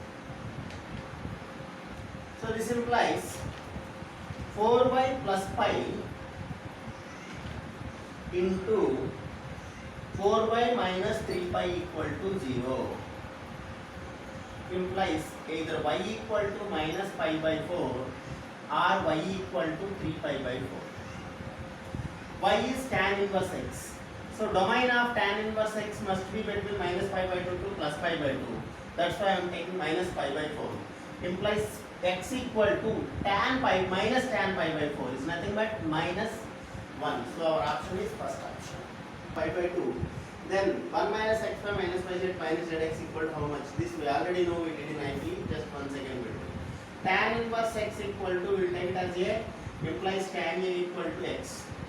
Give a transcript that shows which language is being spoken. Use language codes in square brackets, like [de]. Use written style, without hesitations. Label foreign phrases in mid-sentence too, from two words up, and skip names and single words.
[en] So this implies 4y plus pi into 4y minus 3 pi equal to 0 implies either y equal to minus pi by 4 or y equal to 3 pi by 4. Y is tan inverse x. So domain of tan inverse x must be between minus pi by 2 to plus pi by 2. That's why I am taking minus pi by 4. Implies x equal to tan pi minus tan pi by 4 is nothing but minus 1. So our option is first option. Pi by 2. Then 1 minus x pi minus pi z minus zx equal to how much? This we already know, we did in IP. Just once again we do. Tan inverse x equal to, we will take it as a, implies tan a equal to x.